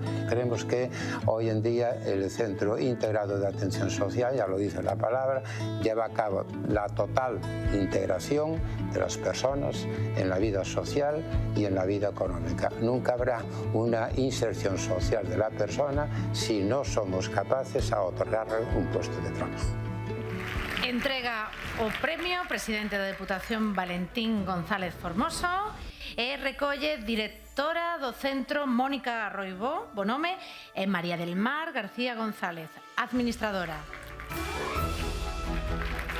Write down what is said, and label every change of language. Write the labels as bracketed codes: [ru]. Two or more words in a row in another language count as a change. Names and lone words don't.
[es] Creemos que hoy en día el Centro Integrado de Atención Social, ya lo dice la palabra, lleva a cabo la total integración de las personas en la vida social y en la vida económica. Nunca habrá una inserción social de la persona si no somos capaces a otorgarle un puesto de trabajo. [gl] Entrega o premio presidente da Deputación Valentín González Formoso e recolle directora do centro Mónica Roibó, Bonome, e María del Mar García González, administradora.